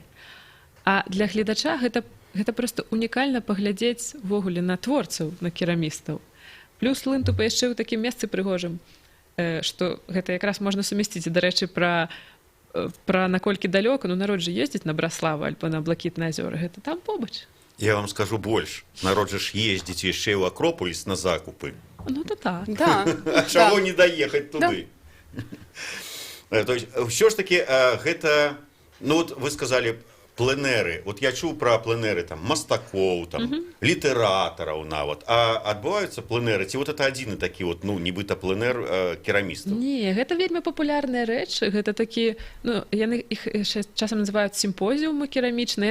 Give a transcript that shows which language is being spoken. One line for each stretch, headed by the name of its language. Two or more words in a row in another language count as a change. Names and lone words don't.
Belarusian: А для гледача гэта проста унікальна паглядзець увогуле на творцаў, на керамістаў. Плюс лынтупы яшчэ ў такім месцы прыгожым, што гэта якраз можна сумясціць. І, дарэчы, пра наколькі далёка, ну, народ жа ездзіць на Браславу альбо на Блакітныя азёры, гэта там побач.
Russian: Я вам скажу больше. Народ же ж ездить еще и в Акрополис на закупы. Ну, то так. Да. А чего не доехать туды? То есть, все ж таки, это, ну вот вы сказали, пленэры.
Belarusian: Вот я чуў пра пленэры там мастакоў, там, літаратараў нават. А адбываюцца пленэры? Ці
Russian: вот это
Belarusian: адзіны такі вот, ну, нібыта пленэр керамістаў? Не, гэта вельмі папулярныя рэчы. Гэта такі, ну, яны іх часам называюць сімпозіумы керамічныя.